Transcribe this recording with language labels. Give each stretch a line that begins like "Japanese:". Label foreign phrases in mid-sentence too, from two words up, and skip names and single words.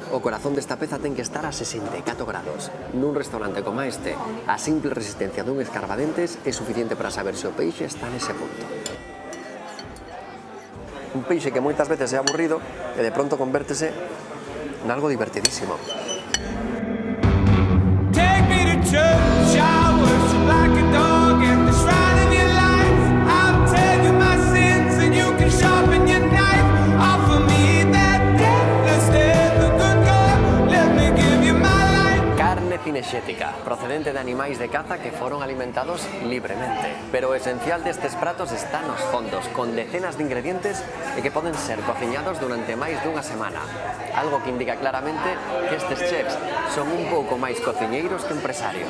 Galician: O corazón desta peza ten que estar a 64 grados. Nun restaurante como este, a simple resistencia dun escarbadentes é suficiente para saber se o peixe está nese punto. Un peixe que moitas veces é aburrido e de pronto convértese nalgo divertidísimo.
English: Take me to church, I worship like a dog at the shrine of your life. I'll tell you my sins and you can sharpen your knife. Offer me that deathless death, the good God, let me give you my life.
Galician: Carne cinexética, procedente de animais de caza que foron alimentados libremente. Pero o esencial destes pratos está nos fondos, con decenas de ingredientes e que poden ser cociñados durante máis dunha semana. Algo que indica claramente que estes chefs son un pouco máis cociñeiros que empresarios.